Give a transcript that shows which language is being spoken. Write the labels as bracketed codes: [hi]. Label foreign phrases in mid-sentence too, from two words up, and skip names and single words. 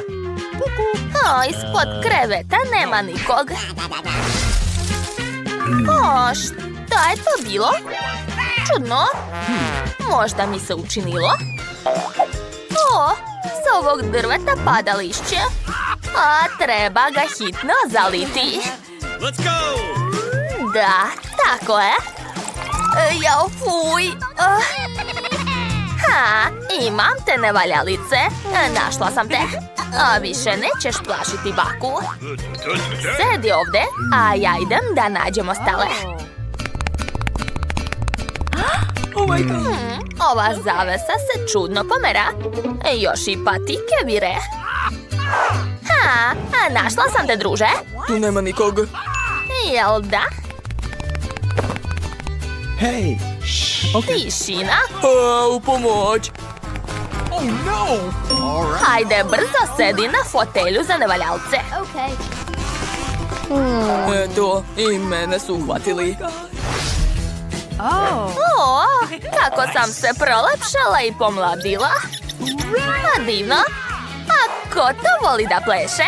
[sr] O, ispod kreveta nema nikog. O, šta je to bilo? Čudno. Možda mi se učinilo. O, s ovog drveta pada lišće. A treba ga hitno zaliti. [en] Let's go! [sr] Da, tako je. Jao, fuj. Ha, imam te nevaljalice. Našla sam te. A više nećeš plašiti baku. Sedi ovde, a ja idem da nađemo stale. Ova zavesa se čudno pomera. Još i patike vire. Ha, a našla sam te, druže. Tu nema nikog. Jel da? [en] Hey! Okay. [sr] Tišina. U pomoć. [en] Oh no! All right. [sr] Hajde, brzo sedi na fotelju za nevaljalce. Eto, i mene su uhvatili. O, kako sam se prolepšala i pomladila. A divno. A ko to voli da pleše?